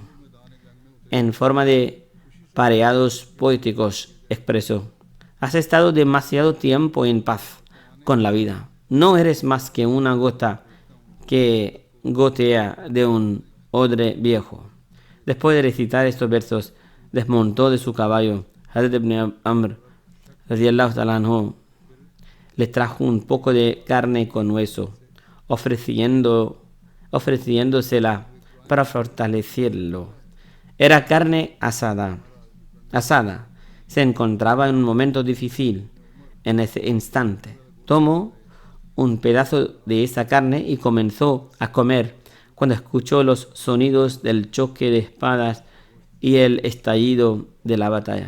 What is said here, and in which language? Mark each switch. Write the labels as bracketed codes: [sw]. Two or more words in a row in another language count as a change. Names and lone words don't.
[es] En forma de pareados poéticos expresó: has estado demasiado tiempo en paz con la vida. No eres más que una gota que gotea de un odre viejo. Después de recitar estos versos, desmontó de su caballo. Hazrat ibn Amr [ar] رضي الله تعالى عنه [es] le trajo un poco de carne con hueso, ofreciéndosela para fortalecerlo. Era carne asada. Se encontraba en un momento difícil. En ese instante, tomó un pedazo de esa carne y comenzó a comer cuando escuchó los sonidos del choque de espadas y el estallido de la batalla.